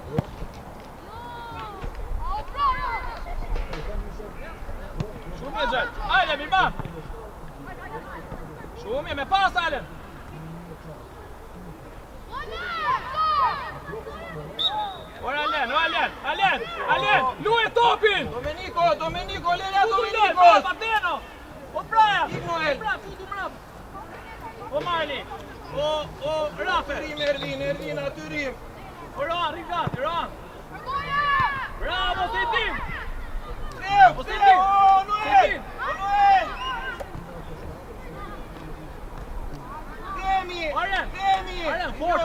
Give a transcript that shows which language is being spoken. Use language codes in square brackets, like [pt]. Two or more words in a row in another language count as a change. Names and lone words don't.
[sq] Shumë e gjellë! Hajde, Mirman! Shumë me pas, Alen! Alen! Luje topin! Domenico, Lele Futu Domenico! Pateno! O Brian! Ignoel! Futu mrap! O Marli! O Rafe! Ervin, aty rim! O Ron, Rigati, Ron! Bravo, Sedin! Seu! Sedin! Noel! Demi! Aren, fortë,